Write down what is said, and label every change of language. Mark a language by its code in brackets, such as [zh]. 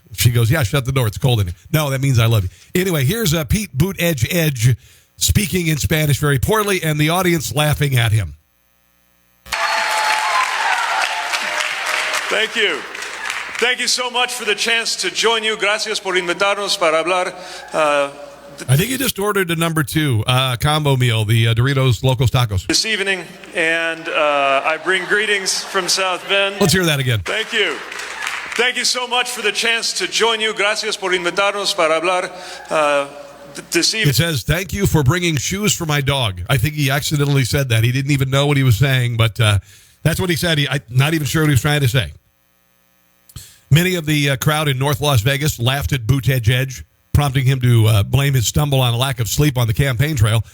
[en] She goes, yeah, shut the door. It's cold in here. No, that means I love you. Anyway, here's Pete Buttigieg speaking in Spanish very poorly, and the audience laughing at him. Thank you. Thank you so much for the chance to join you. [es] Gracias por invitarnos para hablar. [en] I think you just ordered a number 2 combo meal, the Doritos Locos Tacos. This evening, and I bring greetings from South Bend. Let's hear that again. Thank you. Thank you so much for the chance to join you. [es] Gracias por invitarnos para hablar [en] this evening. It says, thank you for bringing shoes for my dog. I think he accidentally said that. He didn't even know what he was saying, but that's what he said. I'm not even sure what he was trying to say. Many of the crowd in North Las Vegas laughed at Buttigieg, prompting him to blame his stumble on a lack of sleep on the campaign trail.